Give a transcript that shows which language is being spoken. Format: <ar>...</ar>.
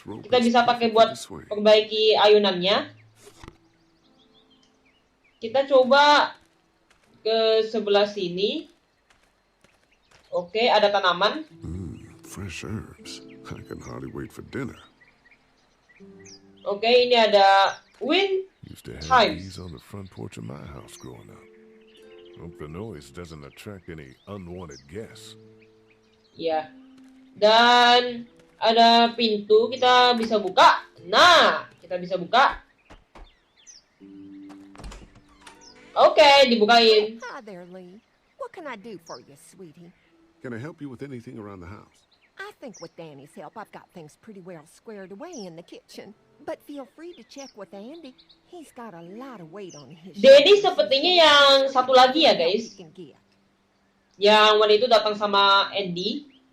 <id>Kita bisa pakai buat perbaiki ayunannya. Kita coba ke sebelah sini. Oke, ada tanaman.</id> <en>Fresh herbs. I can hardly wait for dinner.</en> <id>Oke, ini ada wind chimes.</id> <en>On the front porch of my house growing up. Hope the noise doesn't attract any unwanted guests.</en> <id>Ya. Dan ada pintu, kita bisa buka. Nah, kita bisa buka. Oke, dibukain.</id> <en>Hi there, Lee. What can I do for you, sweetie? Can I help you with anything around the house? I think with Danny's help, I've got things pretty well squared away in the kitchen. But feel free to check with Andy. He's got a lot of weight on his</en> <id>Daddy sepertinya yang satu lagi ya, guys. Yang waktu itu datang sama Andy.</id>